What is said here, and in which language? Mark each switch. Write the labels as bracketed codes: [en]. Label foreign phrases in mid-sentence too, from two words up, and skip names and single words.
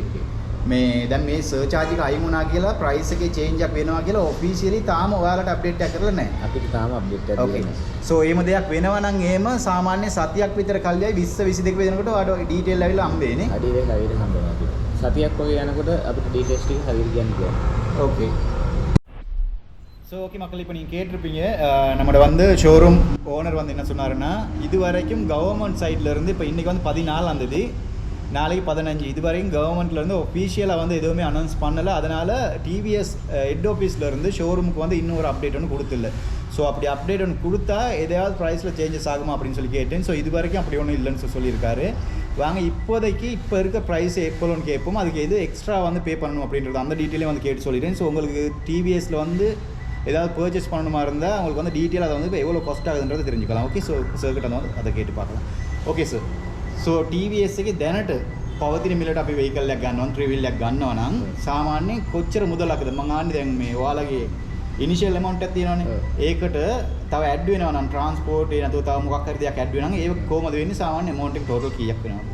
[si] මේ දැන් මේ සර්චාර්ජ් එක අයින් වුණා කියලා ප්‍රයිස් එකේ චේන්ජ් එකක් වෙනවා කියලා ඔෆිෂියලි තාම ඔයාලට අප්ඩේට් එකක් කරලා නැහැ. අපිට තාම අප්ඩේට් එකක් දෙන්නේ නැහැ. සෝ එහෙම දෙයක් වෙනවා නම් එහෙම සාමාන්‍ය සතියක් විතර කල්යයි 20 22 වෙනකොට ඔයාලට ඩීටේල් ඇවිල්ලා හම්බෙන්නේ. අඩියෙන් හම්බෙනවා අපිට. සතියක් වගේ යනකොට අපිට ඩීටේල්ස් ටික හරියට කියන්න පුළුවන්. [en] OK so OK [ta] மக்கள் இப்போ நீங்கள் கேட்டிருப்பீங்க நம்மளோட வந்து [en] showroom owner [ta] வந்து என்ன சொன்னாருன்னா இது வரைக்கும் கவர்மெண்ட் சைட்லேருந்து இப்போ இன்றைக்கி வந்து 14 தேதி நாளைக்கு 15 இது வரைக்கும் கவர்மெண்ட்லேருந்து ஒஃபிஷியலாக வந்து எதுவுமே அனௌன்ஸ் பண்ணலை. அதனால் டிவிஎஸ் ஹெட் ஆஃபீஸ்லேருந்து ஷோரூமுக்கு வந்து இன்னொரு அப்டேட் ஒன்று கொடுத்துல. ஸோ அப்படி அப்டேட் ஒன்று கொடுத்தா எதையாவது ப்ரைஸில் சேஞ்சஸ் ஆகுமா அப்படின்னு சொல்லி கேட்டேன். ஸோ இது வரைக்கும் அப்படி ஒன்றும் இல்லைன்னு சொல்லியிருக்காரு. வாங்க இப்போதைக்கு இப்போ இருக்க ப்ரைஸ் எப்போன்னு கேட்போம், அதுக்கு எது எக்ஸ்ட்ரா வந்து பே பண்ணணும் அப்படின்றது அந்த டீட்டெயிலே வந்து கேட்டு சொல்லிடுறேன். ஸோ உங்களுக்கு டிவிஎஸில் வந்து ஏதாவது பர்ச்சேஸ் பண்ணணுமா இருந்தால் உங்களுக்கு வந்து டீட்டெயில் அதை வந்து இப்போ எவ்வளோ காஸ்ட் ஆகுதுன்றது தெரிஞ்சுக்கலாம். [en] OK so [ta] සර්කිට வந்து அதை கேட்டு பார்க்கலாம். [en] OK sir so [si] TVS එකේ දැනට පවතින මිලට අපි වෙහිකල් එකක් ගන්නවා 3 wheel එකක් ගන්නවා නම් සාමාන්‍යයෙන් කොච්චර මුදලක්ද මම ආන්නේ දැන් මේ ඔයාලගේ [en] initial amount [si] එකක් තියෙනවානේ ඒකට තව ඇඩ් වෙනවා නම් ට්‍රාන්ස්පෝර්ට් ඒ නැතුව තව මොකක් හරි දෙයක් ඇඩ් වෙනවා නම් ඒක කොහමද වෙන්නේ සාමාන්‍ය amount එක ටෝටල් කීයක් වෙනවද?